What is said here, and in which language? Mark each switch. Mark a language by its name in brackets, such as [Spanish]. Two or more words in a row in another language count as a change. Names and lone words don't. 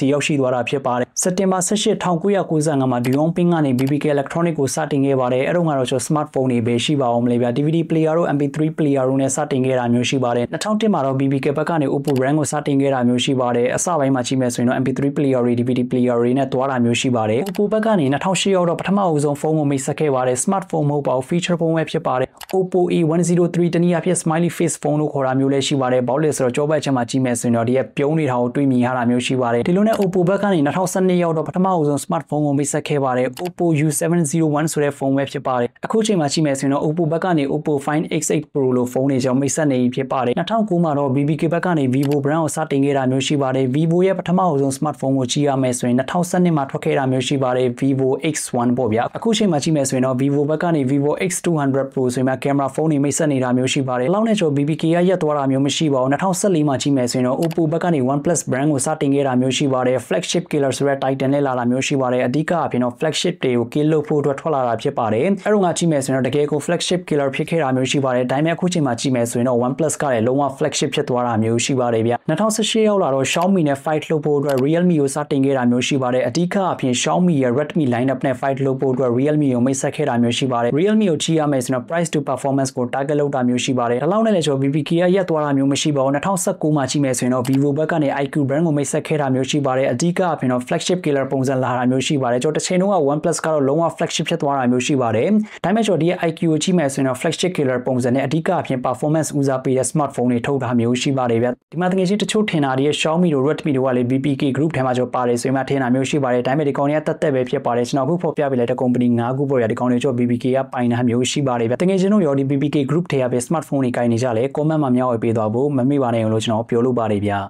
[Burmese] ရောက်ရှိသွားတာဖြစ်ပါတယ်စက်တင်ဘာ18 1995မှာဒီယွန်ပင်းကနေ BBK Electronics ကိုစတင်ခဲ့ပါတယ်အဲ့တော့ကတော့ကျွန်တော် smartphone တွေပဲရှိပါအောင်မလဲဗျာ [English] DVD player [Burmese] တို့ [English] MP3 player [Burmese] တို့နဲ့စတင်ခဲ့တာမျိုးရှိပါတယ်2001မှာတော့ BBK ဘက်ကနေ Oppo brand ကိုစတင်ခဲ့တာမျိုးရှိပါတယ်အစပိုင်းမှာကြည့်မယ်ဆိုရင်တော့ [English] MP3 player [Burmese] တွေ [English] DVD player [Burmese] တွေနဲ့တွားတာမျိုးရှိပါတယ် Oppo ဘက်ကနေ2008ရောက်တော့ပထမအဆုံးဖုန်းကိုမိတ်ဆက်ခဲ့ပါတယ် smartphone မဟုတ်ပါဘူး [English] feature phone [Burmese] ပဲဖြစ်ပါတယ် Oppo A103 တန ည်းအားဖြင့် [English] smiley face phone [Burmese] လို့ခေါ်တာမျိုးလည်းရှိပါတယ်ဘာလို့လဲဆိုတော့ကြောဘက်ချက်မှာကြည့်မယ်ဆိုရင်တော့ဒီကပြုံးနေတာကိုတွေ့မြင်ရတာမျိုးရှိပါတယ်ဒီလိုနဲ့ Oppo ဘက်ကနေ2012ရောက်တော့ပထမအဆုံး smartphone ကိုမိတ်ဆက်ခဲ့ပါတယ် Oppo U701 ဆိုတဲ့ဖုန်းပဲဖြစ်ပါတယ်အခုချိန်မှာကြည့်မယ်ဆိုရင်တော့ Oppo ဘက်ကနေ Oppo Find X8 Pro လို့ဖုန်းတွေကြောင့်မိတ်ဆက်နေဖြစ်ပါတယ်2009မှာတော့ BBK ဘက်ကနေ [English] Vivo brand [Burmese] ကိုစတင်ခဲ့တာမျိုးရှိပါတယ် Vivo ရဲ့ပထမအဆုံး smartphone ကိုကြည့်ရမယ်ဆိုရင်2012မှာထွက်ခဲ့ တာမျိုးရှိပါတယ် Vivo X1 ပေါ့ဗျာအခုချိန်မှာကြည့်မယ်ဆိုရင်တော့ Vivo ဘက်ကနေ Vivo X200 Pro ဆိုရင် [English] camera phone [Burmese] တွေမိတ်ဆက်နေတာမျိုးရှိပါတယ်လောက်နဲ့ကျော် BBK ရရက်သွားတာမျိုးမရှိပါဘူး2014မှာကြည့်မယ်ဆိုရင်တော့ Oppo ဘက်ကနေ [English] OnePlus brand [Burmese] ကိုစတင်ခဲ့တာမျိုးရှိပါတယ် [English] flagship killer [Burmese] ဆိုတဲ့ title နဲ့လာတာမျိုးရှိပါတယ်အဓိကအဖြစ်တော့ flagship တွေကို kill လုပ်ဖို့အတွက်ထွက်လာ တာဖြစ်ပါတယ်အဲ့တော့ငါကြည့်မယ်ဆိုရင်တော့တကယ်ကို [English] flagship killer [Burmese] ဖြစ်ခဲ့တာမျိုးရှိပါတယ်ဒါပေမဲ့အခုချိန်မှာကြည့်မယ်ဆိုရင်တော့ OnePlus ကလည်းလုံးဝ flagship ဖြစ်သွားတာမျိုးရှိပါတယ်ဗျ2018ရောက်လာတော့ Xiaomi နဲ့ fight လုပ်ဖို့အတွက် Realme ကိုစတင်ခဲ့တာမျိုးရှိပါတယ်အဓိကအဖြစ် Xiaomi ရဲ့ [English] Redmi lineup [Burmese] နဲ့ fight လုပ်ဖို့အတွက် Realme ကိုမိတ်ဆက်ခဲ့တာမျိုးရှိပါတယ် Realme ကိုကြည့်ရမယ်ဆိုတော့ [English] price to performance [Burmese] ကို target လုပ်တာမျိုးရှိပါတယ်ဒါလောက်နဲ့လည်းကျွန်တော် BBK ရရက်သွားတာမျိုးမရှိပါဘူး2019မှာကြ ည့်မယ်ဆိုရင်တော့ Vivo ဘက်ကနေ [English] iQ brand [Burmese] ကိုမိတ်ဆက်ခဲ့တာမျိုးရှိပါတယ်အဓိကအဖြစ်တော့ [English] flagship killer [Burmese] ပုံစံလာတာမျိုးရှိပါတယ်ကျွန်တော်တစ်ချိန်လုံးက OnePlus ကတော့လုံးဝ flagship ဖြစ်သွားတာမျိုးရှိပါတယ်ဒါပေမဲ့ကျွန်တော်ဒီ iQ ကိုကြည့်မယ်ဆိုရင်တော့ [English] flagship killer [Burmese] ပုံစံနဲ့အဓိကအဖြစ် performance ဦးစားပေးတဲ့ smartphone တွေထုတ်တာမျိုးရှိပါတယ်ဗျဒီမှာတကယ်ချင်းတချို့ထင်တာတွေ Xiaomi တို့ Redmi တို့ကလည်း [English] BBK group [Burmese] ထဲမှာကျွန်တော်ပါတယ်ဆိုရင်မှထင်တာမျိုးရှိပါတယ်ဒါပေမဲ့ဒီကောင်တွေကတက်တက်ပဲဖြစ်ပါတယ်ကျွန်တော်အခုဖော်ပြပေးလိုက်တဲ့ company 5ခုပေါ့ဗျဒီကောင်တွေကျွန်တော် BBK ကပိုင်တာမျိုးရှိပါတယ်ဗျတကယ်ချင်းတို့ရောဒီ [English] BBK group [Burmese] ထဲကပဲ smartphone တွေကိုင်နေကြလဲ comment မှာမျှဝေပေးသွားဖို့မမေ့ပါနဲ့လို့ကျွန်တော်ပြောလို့ပါတယ်ဗျ